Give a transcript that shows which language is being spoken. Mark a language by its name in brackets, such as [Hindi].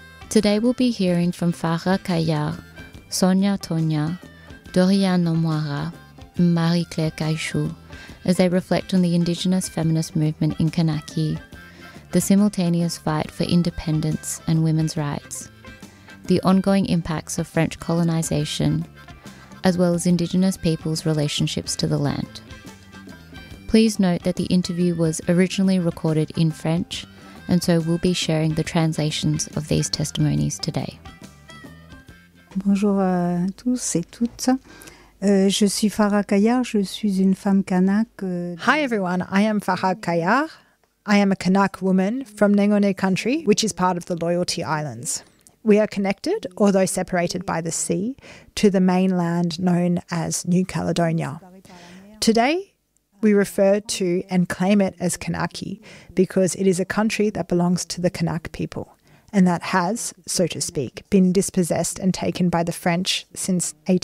[English] Today we'll be hearing from Farah Kayar, Sonia Tonya, Dorian Nomwara, and Marie-Claire Gaichou as they reflect on the Indigenous feminist movement in Kanaki, the simultaneous fight for independence and women's rights, the ongoing impacts of French colonisation, as well as Indigenous peoples' relationships to the land. Please note that the interview was originally recorded in French, and so we'll be sharing the translations of these testimonies today. [French] Bonjour à tous et toutes. Je suis Farah Kayar, je suis une femme Kanak. [English] Hi everyone, I am Farah Kayar. I am a Kanak woman from Nengone country, which is part of the Loyalty Islands. We are connected, although separated by the sea, to the mainland known as New Caledonia. Today, we refer to and claim it as Kanaki because it is a country that belongs to the Kanak people and that has, so to speak, been dispossessed and taken by the French since